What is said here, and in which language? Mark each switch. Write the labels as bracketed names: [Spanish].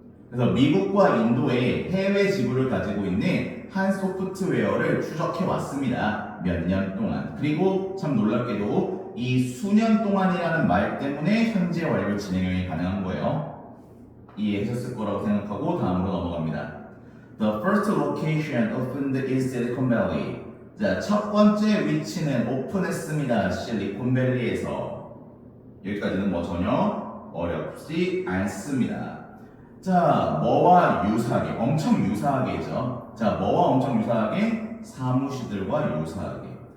[Korean] 그래서 미국과 인도의 해외 지부를 가지고 있는 한 소프트웨어를 추적해 왔습니다. 몇 년 동안. 그리고 참 놀랍게도 이 수년 동안이라는 말 때문에 현재 완료 진행이 가능한 거예요. 이해하셨을 거라고 생각하고 다음으로 넘어갑니다. [English] The first location opened in Silicon Valley. [Korean] 자, 첫 번째 위치는 오픈했습니다. 실리콘밸리에서. 여기까지는 뭐 전혀 어렵지 않습니다. 자, 뭐와 유사하게, 엄청 유사하게죠. 자, 뭐와 엄청 유사하게? 사무실들과 유사하게.